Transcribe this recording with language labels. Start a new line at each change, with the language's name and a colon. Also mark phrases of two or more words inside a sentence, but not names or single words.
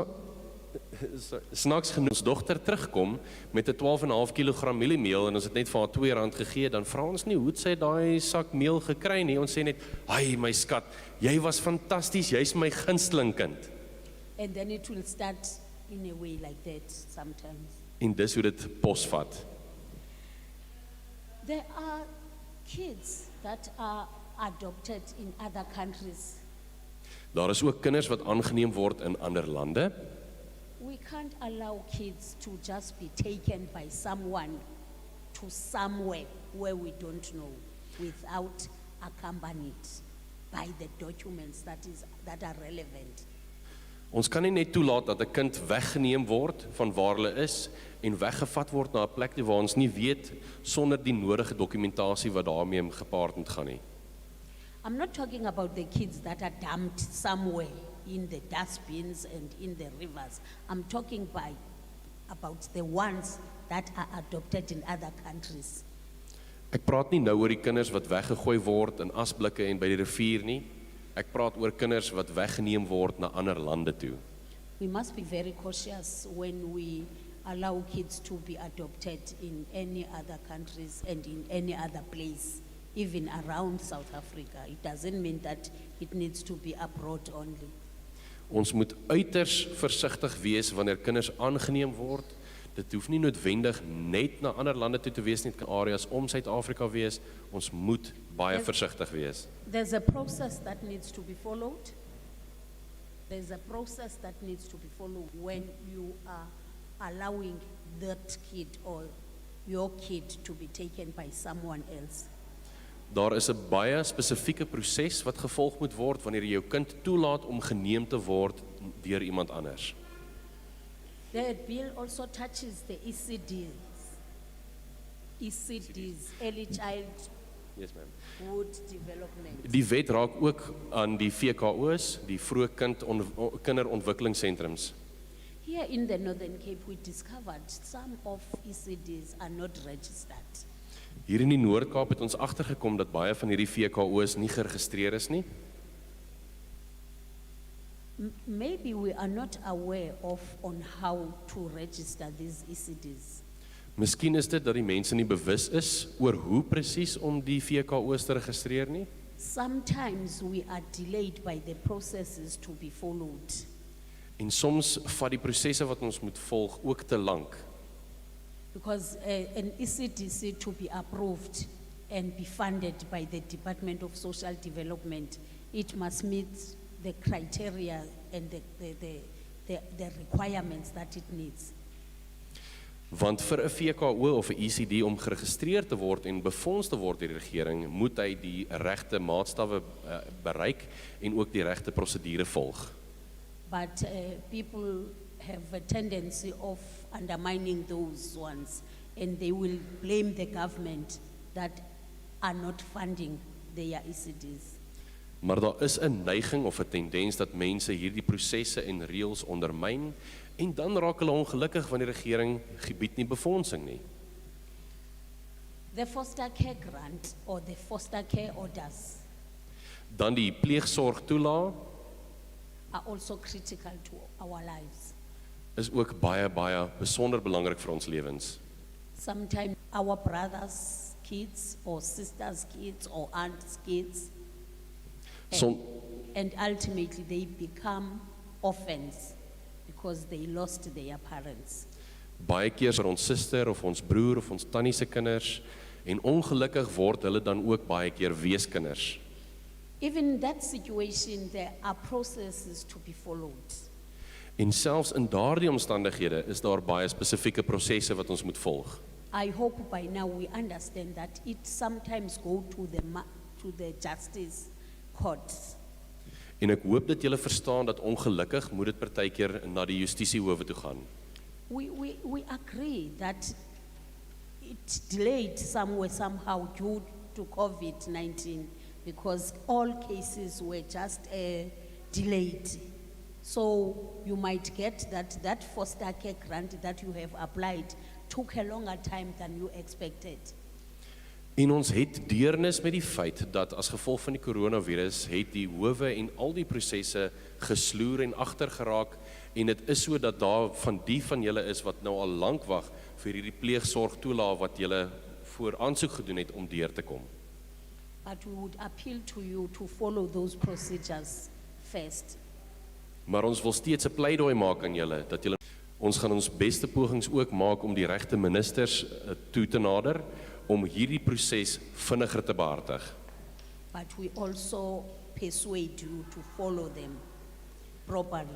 Afrikaans: Snaaks genoeg, ons dogter terugkom met 'n 12,5 kg mieliemeel en ons het net vir haar R2 gegee, dan vra ons nie hoe het sy daai sak meel gekry nie. Ons sê net, "Ai my skat, jy was fantasties, jy's my gunsteling kind."
English: And then it will start in a way like that sometimes.
Afrikaans: En dis hoe dit posvat.
English: There are kids that are adopted in other countries.
Afrikaans: Daar is ook kinders wat aangeneem word in ander lande.
English: We can't allow kids to just be taken by someone to somewhere where we don't know without accompanied by the documents that are relevant.
Afrikaans: Ons kan nie net toelaat dat 'n kind weggeneem word van waar hulle is en weggevat word na 'n plek waar ons nie weet sonder die nodige dokumentasie wat daarmee gepaard moet gaan nie.
English: I'm not talking about the kids that are dumped somewhere in the dustbins and in the rivers. I'm talking about the ones that are adopted in other countries.
Afrikaans: Ek praat nie nou oor die kinders wat weggegooi word in asblikke en by die rivier nie. Ek praat oor kinders wat weggeneem word na ander lande toe.
English: We must be very cautious when we allow kids to be adopted in any other countries and in any other place, even around South Africa. It doesn't mean that it needs to be abroad only.
Afrikaans: Ons moet uiters versigtig wees wanneer kinders aangeneem word. Dit hoef nie noodwendig net na ander lande toe te wees nie, dit kan areas om Suid-Afrika wees. Ons moet baie versigtig wees.
English: There's a process that needs to be followed. There's a process that needs to be followed when you are allowing that kid or your kid to be taken by someone else.
Afrikaans: Daar is 'n baie spesifieke proses wat gevolg moet word wanneer jy jou kind toelaat om geneem te word deur iemand anders.
English: The bill also touches the ECDs, early childhood Yes, ma'am. development.
Afrikaans: Die wet raak ook aan die VKO's, die vroeë kinderontwikkelingssentrums.
English: Here in the Northern Cape, we discovered some of ECDs are not registered.
Afrikaans: Hier in die Noord-Kaap het ons agtergekom dat baie van hierdie VKO's nie geregistreer is nie.
English: Maybe we are not aware on how to register these ECDs.
Afrikaans: Miskien is dit dat die mense nie bewus is oor hoe presies om die VKO's te registreer nie.
English: Sometimes we are delayed by the processes to be followed.
Afrikaans: En soms vat die prosesse wat ons moet volg ook te lank.
English: Because an ECDC to be approved and be funded by the Department of Social Development, it must meet the criteria and the requirements that it needs.
Afrikaans: Want vir 'n VKO of 'n ECD om geregistreer te word en befonds te word deur die regering, moet hy die regte maatstawwe bereik en ook die regte prosedure volg.
English: But people have a tendency of undermining those ones, and they will blame the government that are not funding their ECDs.
Afrikaans: Maar daar is 'n neiging of 'n tendens dat mense hierdie prosesse en reëls ondermyn en dan raak hulle ongelukkig wanneer die regering gebied nie befondsing nie.
English: The foster care grant or the foster care orders
Afrikaans: Dan die pleegsorgtoelaag
English: are also critical to our lives.
Afrikaans: is ook baie besonder belangrik vir ons lewens.
English: Sometimes our brothers' kids or sisters' kids or aunts' kids And ultimately they become orphans because they lost their parents.
Afrikaans: Baie keer vir ons suster of ons broer of ons tannie se kinders en ongelukkig word hulle dan ook baie keer weeskinders.
English: Even in that situation, there are processes to be followed.
Afrikaans: En selfs in daardie omstandighede is daar baie spesifieke prosesse wat ons moet volg.
English: I hope by now we understand that it sometimes go to the justice courts.
Afrikaans: En ek hoop dat julle verstaan dat ongelukkig moet dit partykeer na die justisiehowe toe gaan.
English: We agree that it delayed somewhere, somehow due to COVID-19 because all cases were just delayed. So you might get that foster care grant that you have applied took a longer time than you expected.
Afrikaans: En ons het deernis met die feit dat as gevolg van die coronavirus het die howe en al die prosesse gesloer en agtergeraak en dit is so dat daar van julle is wat nou al lank wag vir hierdie pleegsorg toelaag wat julle voor aansoek gedoen het om deur te kom.
English: But we would appeal to you to follow those procedures first.
Afrikaans: Maar ons wil steeds 'n pleidooi maak aan julle dat julle ons gaan ons beste pogings ook maak om die regte ministers toe te nader om hierdie proses vinniger te behartig.
English: But we also persuade you to follow them properly.